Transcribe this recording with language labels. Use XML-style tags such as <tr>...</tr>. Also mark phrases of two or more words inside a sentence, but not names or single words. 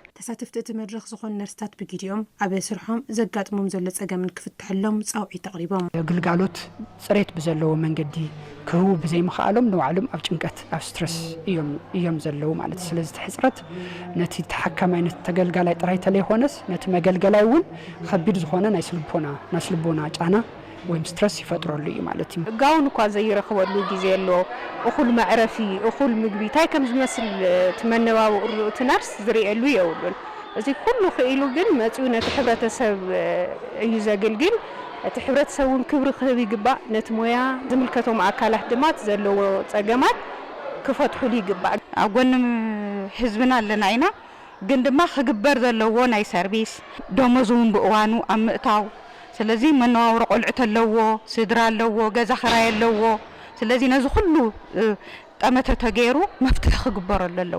<ti>ተሳተፍቲ እቲ መድረኽ ዝኾኑ ነርስታት ብጊዜኦም ኣብ ስርሖም ዘጋጥሞም ዘሎ ፀገምን ክፍትሐሎም ፃውዒት ተቕሪቦም ግልጋሎት ፅሬት ብዘለዎ መንገዲ ክህቡ ብዘይምኽኣሎም ንባዕሎም ኣብ ጭንቀት ኣብ ስትረስ እዮም ዘለዉ ማለት ስለዚ ሕፅረት ነቲ ተሓካማይነት ተገልጋላይ ጥራይ ተለይኮነስ ነቲ መገልገላይ እውን ከቢድ ዝኾነ ናይ ስልቦና ጫና ወይም ስትረስ ይፈጥረሉ እዩ ማለት እዩ ጋውን እኳ ዘይረኽበሉ ግዜ ኣሎ እኹል ማዕረፊ እኹል ምግቢ ታይ ከም ዝመስል ትመነባብሩ ትነርስ ዝርኤሉ የውሉን እዚ ኩሉ ክኢሉ ግን መፅኡ ነቲ ሕብረተሰብ እዩ ዘገልግል እቲ ሕብረተሰቡን ክብሪ ክህብ ይግባእ ነቲ ሞያ ዝምልከቶም ኣካላት ድማ ዘለዎ ፀገማት ክፈትሑሉ ይግባእ ኣብ ጎኒ ህዝብና ኣለና ኢና ግን ድማ ክግበር ዘለዎ ናይ ሰርቪስ ደሞዝ እውን ብእዋኑ ኣብ ምእታው ስለዚ መነባብሮ ቆልዑት ኣለዎ ስድራ ኣለዎ ገዛ ክራይ ኣለዎ ስለዚ ነዚ ኩሉ ጠመተ ተገይሩ መፍትሒ ክግበረሉ ኣለዎ</ti>